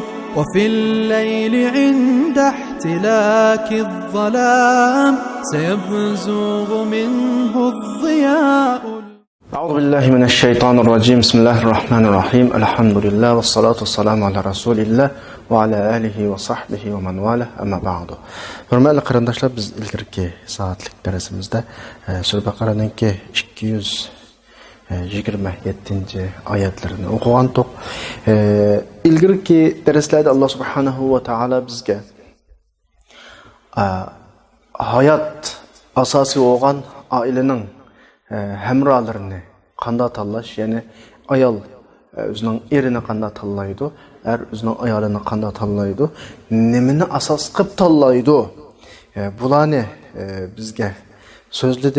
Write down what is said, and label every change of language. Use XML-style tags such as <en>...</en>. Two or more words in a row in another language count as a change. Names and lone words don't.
<ar>وفي الليل عند احتلاك الظلام سيبزغ منه الضياء. أعوذ بالله من الشيطان الرجيم. بسم الله الرحمن الرحيم. الحمد لله والصلاة والسلام على رسول الله وعلى آله وصحبه ومن والاه. أما بعد.</ar> <uz>Hürmetli qarindoshlar, biz ilgirki soatlik darsimizda Sura Baqaraninki 227-oyatlarini o'qigandik. Ilgirki darslarda Alloh</uz> <ar>سبحانه وتعالى</ar> <uz>bizga hayot asosi bo'lgan oilaning hamrohlarini qanday tanlash, ya'ni ayol o'zining erini qanday tanlaydi, o'zining ayolini qanday tanlaydi, nimani asos qilib tanlaydi, bularni bizga so'zladi.</uz>